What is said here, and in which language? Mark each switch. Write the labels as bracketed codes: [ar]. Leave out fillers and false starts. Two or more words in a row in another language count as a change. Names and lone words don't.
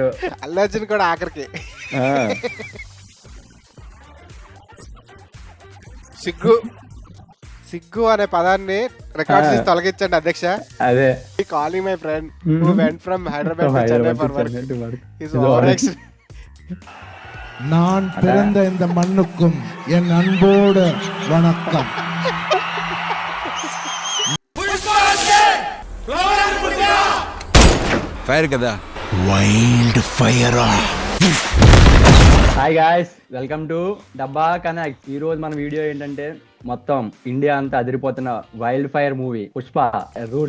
[te] అల్లు అర్జున్ కూడా ఆఖరికి సిగ్గు సిగ్గు అనే పదాన్ని రికార్డ్ చేసి తొలగించండి అధ్యక్ష. అదే [en] Calling my friend who went from Hyderabad to Chennai for work is over. [ta] நான் பிறந்த இந்த மண்ணுக்கும் என் அன்போடு வணக்கம். [te] ఫైర్ కదా [en] Wild fire. Hi guys, welcome to Dabba Connect. [te] ఈ రోజు మన వీడియో ఏంటంటే మొత్తం ఇండియా అంతా అదిరిపోతున్న [en] wild fire movie [te] పుష్ప రూల్.